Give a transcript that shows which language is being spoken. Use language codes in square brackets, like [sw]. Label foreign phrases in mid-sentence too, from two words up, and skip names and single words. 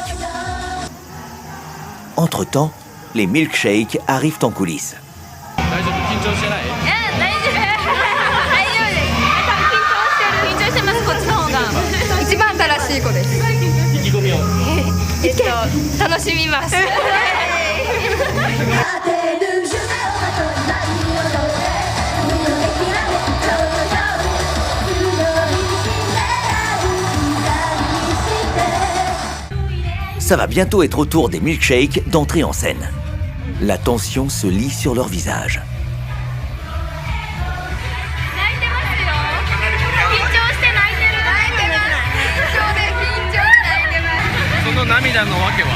[fr] Entre-temps, les Milkshake arrivent en coulisses. [ja] 張してない？大丈夫大丈夫です。緊張してます。こっちの方が一番正しい子です。意気込みを。楽しみます。 [fr] Ça va bientôt être au tour des milkshakes d'entrer en scène. La tension se lit sur leur visage. [ja] その涙のわけは？